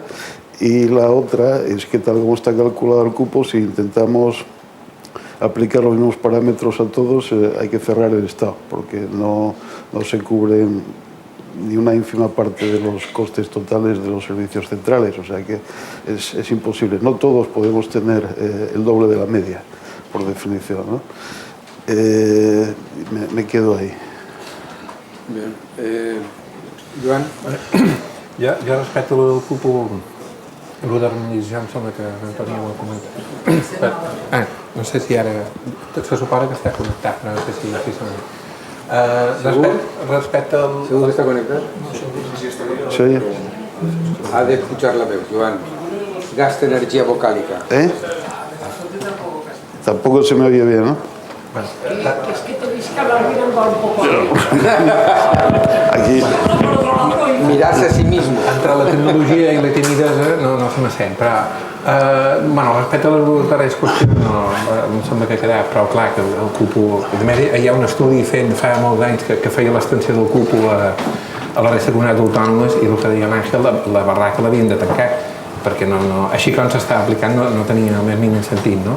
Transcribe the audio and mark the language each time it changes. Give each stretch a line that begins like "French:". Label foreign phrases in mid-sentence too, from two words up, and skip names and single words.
Spanish: Y la otra es que tal como está calculado el cupo, si intentamos aplicar los mismos parámetros a todos, hay que cerrar el Estado porque no se cubren ni una ínfima parte de los costes totales de los servicios centrales, o sea que es imposible. No todos podemos tener el doble de la media, por definición, ¿no? Me quedo ahí. Bien. Joan?
Catalan: Jo respecte al del cupo, el d'harmonització em sembla que l'Antoni ho ha comentat. No sé si ara... Se suposa que està connectat, però no sé si sona. Respecte al...
Spanish: ¿Seguro que está conectado? Sí. Ha de escuchar la veu, Joan. Gasta energía vocálica. Tampoco se me oye bien, ¿no? Es que tenéis que hablar bien un poco. Aquí. Mirarse a sí mismo.
Catalan: Entre la tecnologia i la timidesa no se m'assent, però respecte a les darreres qüestions em sembla que ha quedat prou clar que el cupo... A més, hi ha un estudi fet fa molts anys que feia l'extensió del cupo a la resta de comunitats autònomes i el que deia l'Àngel, la barraca l'havien de tancar perquè així com s'està aplicant no tenia el més mínim sentit, no?